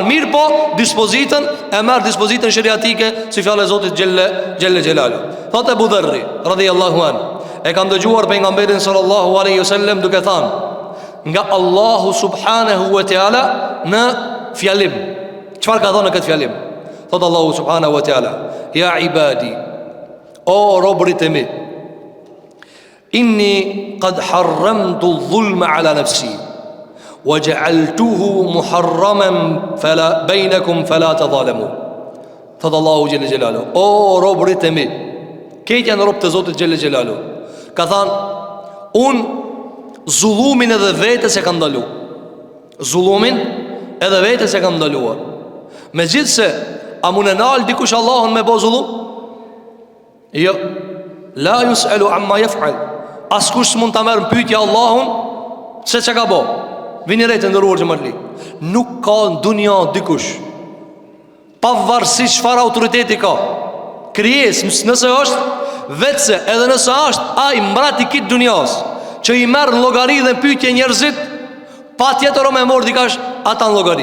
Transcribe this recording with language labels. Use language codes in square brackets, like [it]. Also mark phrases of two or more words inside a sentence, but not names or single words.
[sq] Mirë po, dispozitën e merr dispozitën shariatike si fjalë e Zotit [ar] جل جلاله. [sq] Thotë Abu Dharri [ar] رضي الله عنه, [sq] e kam dëgjuar pejgamberin [ar] صلى الله عليه وسلم [sq] duke thënë nga Allahu [ar] سبحانه وتعالى [sq] në fjalim. Çfarë ka thënë në këtë fjalim? [ar] Thotë الله سبحانه وتعالى يا عبادي, [sq] o robërit e mi, [ar] إني قد حرمت الظلم على نفسي وجعلته محرما فلا بينكم فلا تظالموا. [sq] Thotë Allahu [ar] جل جلاله: [sq] o robërit e mi, këtë janë robët e Zotit [ar] جل جلاله, [sq] ka thënë unë zullumin edhe vetës e kam ndalu. Zullumin edhe vetës e kam ndaluar. Megjithse a mund e nal dikush Allahun me bë zullum? Jo. [ar] لا يسأل عما يفعل. [sq] Askush mund ta merr pyetje Allahun se çka ka bë. Vini rejtë ndëruar xhamatli. Nuk ka në dunja dikush, pavarësisht çfarë autoriteti ka, krijesë, nëse është vetëse, edhe nëse është ai mbrati i këtë dunjas, që i merr në llogari dhe pyetje njerëzit, patjetër o me mor dikash ata në llogari.